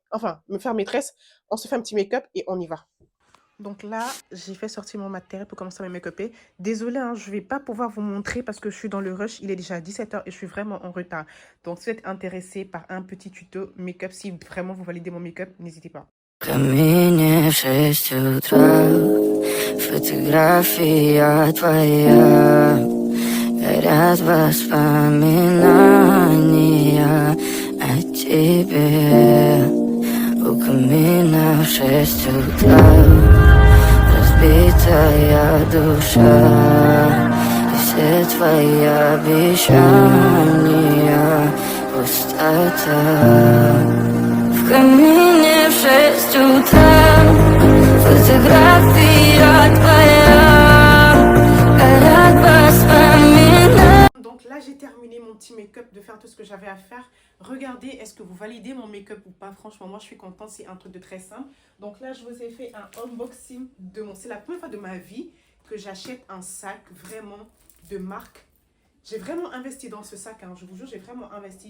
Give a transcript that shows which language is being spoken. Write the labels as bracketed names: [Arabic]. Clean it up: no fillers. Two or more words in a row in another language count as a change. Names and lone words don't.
[French] Enfin, me faire maîtresse. On se fait un petit make-up et on y va. Donc là, j'ai fait sortir mon matériel pour commencer à me make-upper. Désolée, hein, je ne vais pas pouvoir vous montrer parce que je suis dans le rush. Il est déjà 17h et je suis vraiment en retard. Donc, si vous êtes intéressé par un petit tuto make-up, si vraiment vous validez mon make-up, n'hésitez pas. [Russian] Камине в 6 утра, фотография твоя, горят воспоминания о тебе. У камина в 6 утра, разбитая душа, и все твои обещания пустота. В камине в 6 утра, фотография твоя, горят воспоминания. [French] Donc là, j'ai terminé mon petit make-up de faire tout ce que j'avais à faire. Regardez, est-ce que vous validez mon make-up ou pas? Franchement, moi, je suis contente. C'est un truc de très simple. Donc là, je vous ai fait un unboxing de mon... C'est la première fois de ma vie que j'achète un sac vraiment de marque. J'ai vraiment investi dans ce sac, hein. Je vous jure, j'ai vraiment investi.